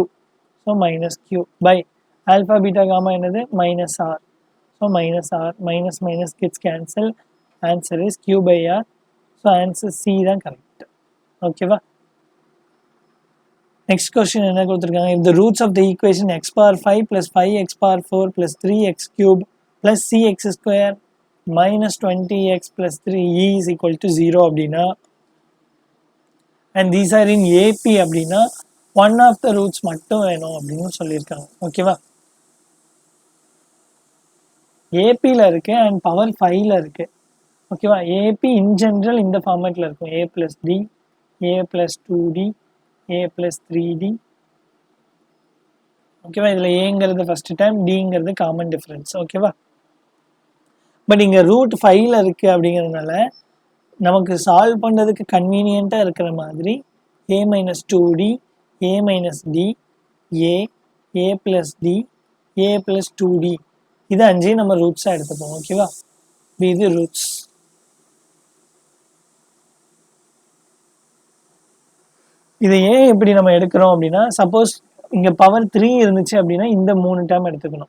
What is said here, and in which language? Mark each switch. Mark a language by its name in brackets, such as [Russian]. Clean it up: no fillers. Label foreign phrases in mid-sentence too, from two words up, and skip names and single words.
[English] so minus q by alpha beta gamma என்னது minus r. so minus r minus minus gets cancel. answer is q by r. so answer C [Tamil] தான் கரெக்ட். ஓகேவா. [English] next question [Tamil] என்ன கொடுத்துருக்காங்க. [English] if the roots of the equation x power 5 plus 5x power 4 plus 3x cube plus cx square minus 20x plus 3e is equal to 0 அப்படின்னா and these are in AP அப்படின்னா one of the roots [Tamil] மட்டும் வேணும் அப்படின்னு சொல்லியிருக்காங்க. ஓகேவா. ஏபியில் இருக்கு [English] and power [Tamil] 5ல இருக்கு. ஓகேவா. [English] AP in general [Tamil] இந்த ஃபார்மேட்டில் இருக்கும். [English] a plus d a plus 2d a plus 3d. [Tamil] ஓகேவா. இதில் ஏங்கிறது [English] first time [Tamil] டிங்கிறது [English] common difference. [Tamil] ஓகேவா. பட் இங்கே ரூட் 5ல இருக்குது அப்படிங்கிறதுனால நமக்கு சால்வ் பண்ணுறதுக்கு கன்வீனியண்ட்டாக இருக்கிற மாதிரி [English] a minus 2d a minus d a plus d a plus 2d [Tamil] இது 5 நம்ம ரூட்ஸாக எடுத்துப்போம். ஓகேவா. இது ரூட்ஸ். இதை ஏன் இப்படி நம்ம எடுக்கிறோம் அப்படின்னா சப்போஸ் இங்கே பவர் 3 இருந்துச்சு அப்படின்னா இந்த 3 டேர்ம் எடுத்துக்கணும்.